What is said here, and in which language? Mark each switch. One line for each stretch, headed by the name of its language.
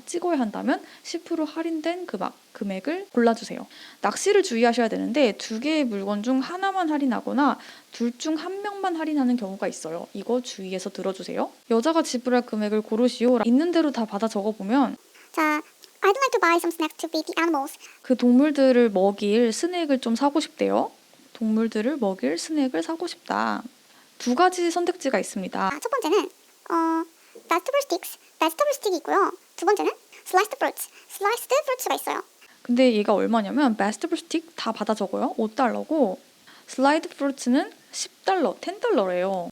Korean: 찍어야 한다면 10% 할인된 금액을 골라주세요. 낚시를 주의하셔야 되는데 두 개의 물건 중 하나만 할인하거나 둘 중 한 명만 할인하는 경우가 있어요. 이거 주의해서 들어주세요. 여자가 지불할 금액을 고르시오. 있는 대로 다 받아 적어보면
English: 자, I'd like to buy some snacks to feed the animals.
Korean: 그 동물들을 먹일 스낵을 좀 사고 싶대요. 동물들을 먹일 스낵을 사고 싶다. 두 가지 선택지가 있습니다. 첫 번째는 vegetable stick이 있고요. 두 번째는 sliced fruits가 있어요. 근데 얘가 얼마냐면 vegetable stick 다 받아 적어요. 5달러고 슬라이드 프루츠는 10달러, 10달러래요.